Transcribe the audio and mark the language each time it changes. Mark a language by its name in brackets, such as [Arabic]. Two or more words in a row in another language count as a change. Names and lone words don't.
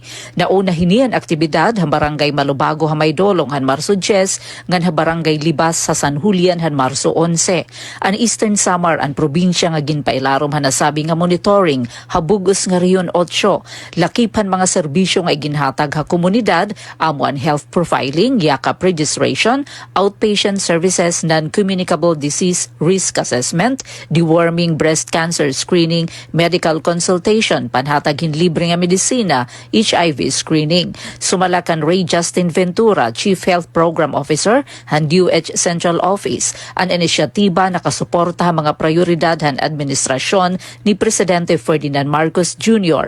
[Waray] Nauna hinian aktibidad ha Barangay Malubago ha Maydolong han Marso 10 ngan ha Barangay Libas sa San Julian han Marso 11. Ang Eastern Samar ang probinsya nga ginpailarom ha nasabi nga monitoring ha Bugos nga Riyon 8. Lakip han mga serbisyo nga iginhatag ha komunidad amo ang [English] health profiling, [Waray] yakap registration, [English] outpatient services, non-communicable disease risk assessment, deworming, breast cancer screening, medical consultation, [Waray] panhatagin libre nga medisina, [English] HIV screening. [Waray] Sumalakan Ray Justin Ventura, [English] Chief Health Program Officer, [Waray] han DOH Central Office, ang inisyatiba nakasuporta mga prioridad han administrasyon ni Presidente Ferdinand Marcos Jr.